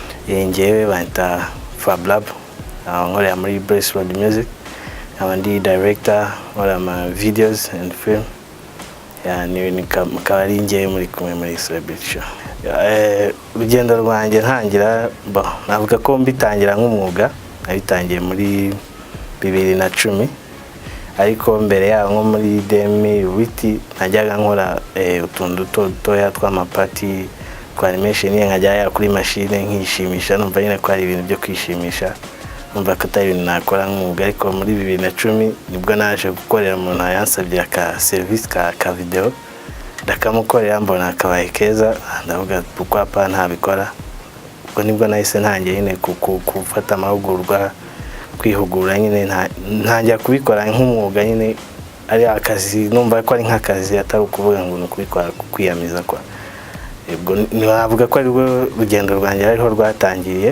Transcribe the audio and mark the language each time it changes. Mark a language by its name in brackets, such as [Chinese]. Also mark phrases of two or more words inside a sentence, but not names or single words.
[Kinyarwanda] Njyewe banta Fablab nkorera muri Brace Road Music, ndi director nkora ama [English] videos and film. [Kinyarwanda] Ni kaba ari njyewe muri kumwe muri Celebrity Show. Urugendo rwanjye ntangira navuga ko mbitangira nk'umwuga, nabitangiye muri 2010, ariko mbere yaho nko muri 2008 najyaga nkora utuntu dutoya tw'amapati kwa animation, nkajya kuri machine nkishimisha, numva nyine ko ari ibintu byo kwishimisha, numva ko atari ibintu nakora nk'umwuga. Ariko muri 2010 nibwo naje gukorera umuntu yansabye aka service ka video, ndakamukorera mbona akabaye keza, ndavuga [French] pourquoi pas [Kinyarwanda] ntabikora. Ubwo nibwo nahise ntangiye nyine gufata amahugurwa, kwihugura nyine ntangiye kubikora nk'umwuga, nyine ari akazi, numva ko ari nk'akazi atari ukuvuga ngo ni kubikora kwiyamiza kwa. Ubwo navuga ko ari urugendo rwanjye ariho rwatangiye.